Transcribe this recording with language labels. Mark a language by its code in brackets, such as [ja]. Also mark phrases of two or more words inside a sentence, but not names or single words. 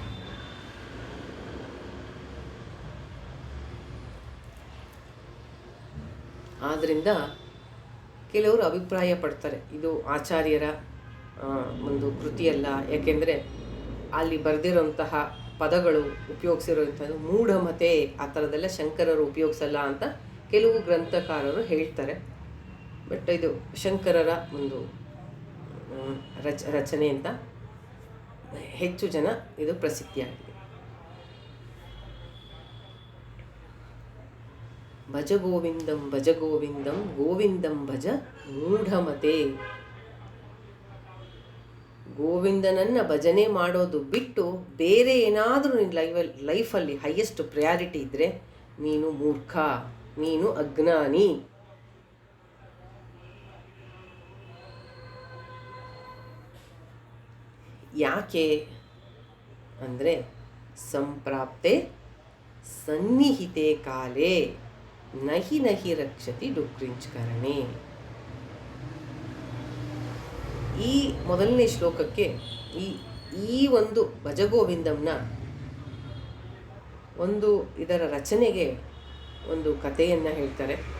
[kn] ಆದ್ದರಿಂದ ಕೆಲವರು ಅಭಿಪ್ರಾಯ ಪಡ್ತಾರೆ ಇದು ಆಚಾರ್ಯರ ಒಂದು ಕೃತಿಯಲ್ಲ, ಯಾಕೆಂದರೆ ಅಲ್ಲಿ ಬರೆದಿರೋಂತಹ ಪದಗಳು, ಉಪಯೋಗಿಸಿರೋಂಥದ್ದು ಮೂಢಮತೆ, ಆ ಥರದ್ದೆಲ್ಲ ಶಂಕರರು ಉಪಯೋಗಿಸಲ್ಲ ಅಂತ ಕೆಲವು ಗ್ರಂಥಕಾರರು ಹೇಳ್ತಾರೆ. ಬಟ್ ಇದು ಶಂಕರರ ಒಂದು ರಚನೆ ಅಂತ ಹೆಚ್ಚು ಜನ ಇದು ಪ್ರಸಿದ್ಧಿಯಾಗಿದೆ. [sa] ಭಜ ಗೋವಿಂದಂ ಭಜ ಗೋವಿಂದಂ ಗೋವಿಂದಂ ಭಜ ಮೂಢಮತೆ. [kn] ಗೋವಿಂದನನ್ನು ಭಜನೆ ಮಾಡೋದು ಬಿಟ್ಟು ಬೇರೆ ಏನಾದರೂ ನಿನ್ನ ಲೈಫಲ್ಲಿ [en] highest priority [kn] ಇದ್ದರೆ ನೀನು ಮೂರ್ಖ, ನೀನು ಅಜ್ಞಾನಿ. ಯಾಕೆ ಅಂದರೆ [sa] ಸಂಪ್ರಾಪ್ತೆ ಸನ್ನಿಹಿತೆ ಕಾಲೇ ನಹಿ ನಹಿ ರಕ್ಷತಿ ಡುಕ್ರಿಂಚ್ಕರಣೆ. [kn] ಈ ಮೊದಲನೇ ಶ್ಲೋಕಕ್ಕೆ ಈ ಒಂದು ಭಜಗೋವಿಂದಂನ ಒಂದು ಇದರ ರಚನೆಗೆ ಒಂದು ಕಥೆಯನ್ನು ಹೇಳ್ತಾರೆ.